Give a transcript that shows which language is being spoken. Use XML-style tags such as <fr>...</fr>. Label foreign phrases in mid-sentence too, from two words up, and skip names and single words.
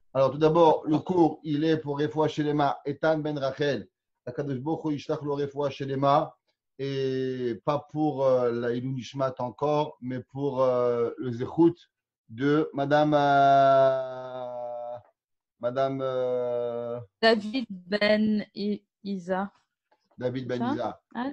<fr>Alors, tout d'abord, le cours, il est pour</fr> <he>רפואה שלמה,</he> <fr>Etan Ben Rachel.</fr> <he>הקדוש ברוך הוא ישלח לו רפואה שלמה.</he> <fr>Et pas pour la</fr> <he>עילוי נשמת</he> <fr>encore, mais pour le Zechut de Madame David Ben Isa. David Ben Ça Isa. Hein?</fr>